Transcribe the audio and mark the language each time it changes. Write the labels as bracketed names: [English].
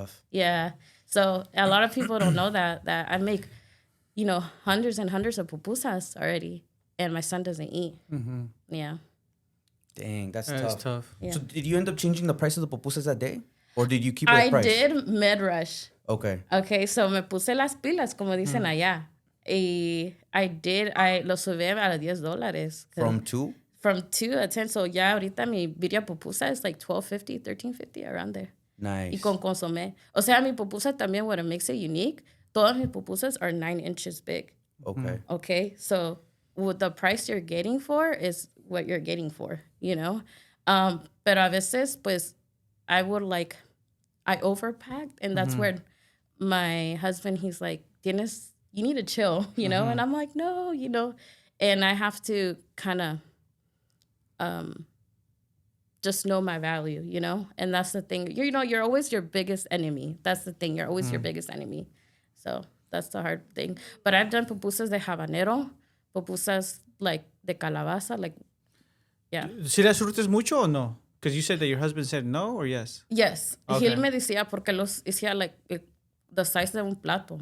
[English] tough. yeah. So a lot of people don't know that I make, you know, hundreds and hundreds of pupusas already, and my son doesn't eat. Yeah. Dang, that's That's tough. tough. Yeah. So did you end up changing the price of the pupusas that day? Or did you keep that I price? did mid rush. Okay. Okay, so [Spanish] me puse las pilas, como dicen allá. Y I lo subí a $10. [English] From 2? From 2 to 10. So [Spanish] ya ahorita mi [English] birria pupusa is like $12.50, $13.50, around there. Nice. [Spanish] Y con consomé. O sea, mi pupusa también, [English] what makes it unique, [Spanish] todas mis pupusas [English] are 9 inches big. Okay. Okay, so what the price you're getting for is what you're getting for, you know? [Spanish] Pero a veces, pues, [English] I overpacked, and that's where my husband, he's like, you need to chill, you know? And I'm like, no, you know? And I have to kind of just know my value, you know? And that's the thing. You know, you're always your biggest enemy. That's the thing. You're always your biggest enemy. So that's the hard thing. But I've done pupusas [Spanish] de habanero, [English] pupusas like [Spanish] de calabaza, [English] like, yeah. [Spanish] ¿Si las surtes mucho o no? [English] Because you said that your husband said no or yes? Yes. Okay. [Spanish] Él me decía, porque los hacía [English] like the size [Spanish] de un plato.